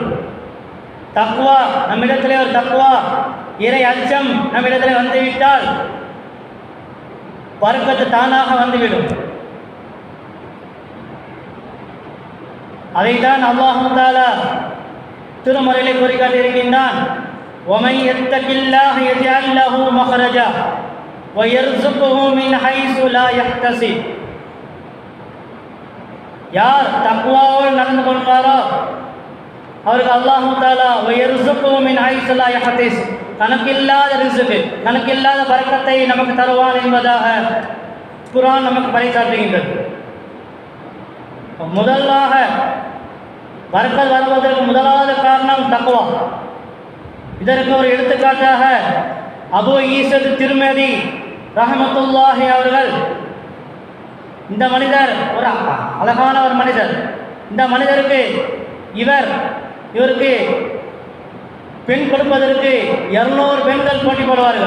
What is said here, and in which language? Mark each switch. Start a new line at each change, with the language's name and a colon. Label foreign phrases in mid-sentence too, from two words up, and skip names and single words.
Tamil: தக்வா நம்மிடத்திலே ஒரு தக்வா, இறை அச்சம் நம்மிடத்திலே வந்துவிட்டால் பரக்கத்து தானாக வந்துவிடும். அதைத்தான் அல்லாஹ் தஆலா திருமறையிலே கூறி காட்டியிருக்கின்றான்.
Arabic: وَمَن يَتَّقِ اللَّهَ يَجْعَل لَّهُ مَخْرَجًا وَيَرْزُقْهُ مِنْ حَيْثُ لَا يَحْتَسِبُ.
Tamil: யார் தக்வாவோடு நடந்து கொள்வாரோ அவருக்கு அல்லாஹ் தஆலா
Arabic: وَيَرْزُقْهُ مِنْ حَيْثُ لَا يَحْتَسِبُ,
Tamil: கணக்கில்லாத ரிஸ்க், கணக்கில்லாத பரக்கத்தை நமக்கு தருவான் என்பதாக குர்ஆன் நமக்கு பறைசாற்றுகின்றது. முதலாக பரக்கத் வருவதற்கு முதலாவது காரணம் தக்வா. இதற்கு ஒரு எடுத்துக்காட்டாக அபூ ஈஸா திர்மிதி ரஹ்மத்துல்லாஹி அவர்கள் இந்த மனிதர் ஒரு அழகான ஒரு மனிதர், இந்த மனிதருக்கு இவருக்கு பெண் கொடுப்பதற்கு 200 பெண்கள் போட்டி போடுவார்கள்.